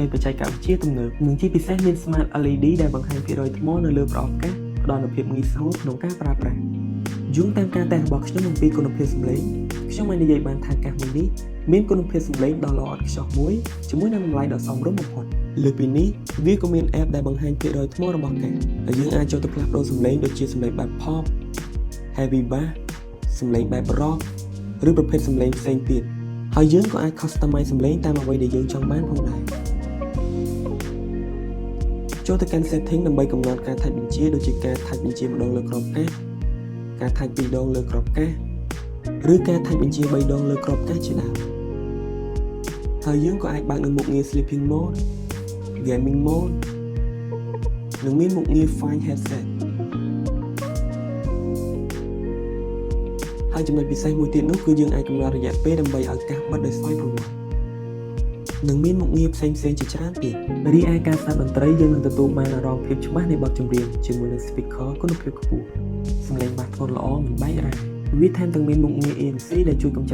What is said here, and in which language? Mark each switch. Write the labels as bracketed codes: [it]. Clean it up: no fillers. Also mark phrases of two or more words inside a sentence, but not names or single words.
[km] បច្ចេកវិទ្យាទំនើបនិងជាពិសេសមាន [en] Smart LED [km] ដែលបង្ហាញភាគរយថ្មនៅលើប្រអប់កាសផ្ដល់នូវភាពងាយស្រួលក្នុងការប្រើប្រា ស់យោងតាមការតេស្តរបស់ខ្ញុំអំពីគុណភាពសំឡេងខ្ញុំបាននិយាយបានថាកាសមួយនេះមានគុណភាពសំឡេងដ៏ល្អឥតខ្ចោះមួយជាមួយនឹងតម្លៃដ៏សមរម្យបំផុតលើពីនេះវាក៏មាន app ដែលបង្ហាញភាគរយថ្មរបស់កាសហើយយើងអាចចូលទៅផ្លាស់ប្ដូរសំឡេងដូចជាសំឡេងបែប [en] pop heavy bass [km] សំឡេងបែប rock ឬប្រភេទសំឡេងផ្សេងទៀតហើយយើងក៏អាច customize សំឡេងតាមអ្វីដែលយើងចង់បានផងដែរ ចូលទៅកាន់ setting ដើម្បីកំណត់ការថាច់បញ្ជាដូចជាការថាច់បញ្ជាម្ដងលើក្របកាសការថាច់2ដងលើក្របកាសឬការថាច់បញ្ជា3ដងលើក្របកាសជាដើមហើយយើងក៏អាចបើកនៅមុខងារ [en] sleeping mode gaming mode [km] និងមានមុខងារ [en] fine headset [km] ហើយចំណុចពិសេសមួយទៀតនោះគឺយើងអាចកំណត់រយៈពេលដើម្បីឲ្យកាសបិទដោយស្វ័យប្រវត្តិនិងមានមុខងារផ្សេងៗជាច្រើនទៀតរីឯការស្ដាប់តន្ត្រីយើងនឹងទទួលបានអារម្មណ៍ភាពច្បាស់ នៃបទចម្រៀងជាមួយនឹង speaker គុណភាពខ្ពស់សំឡេងបាសធ្ងន់ល្អមិនបែករ៉ាវាថែមទាំងមានមុខងារ ANC ដែលជួយកម្ចា